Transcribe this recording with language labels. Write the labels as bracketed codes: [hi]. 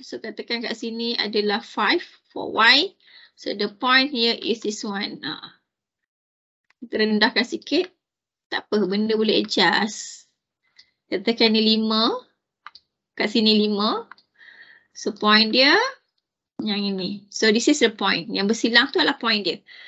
[ms] So katakan kat sini adalah 5 for Y. [en] So the point here is this one. [ms] Kita rendahkan sikit. Tak apa, benda boleh adjust. Katakan ni 5. Kat sini 5. So point dia yang ini. [en] So this is the point. [ms] Yang bersilang tu adalah point dia.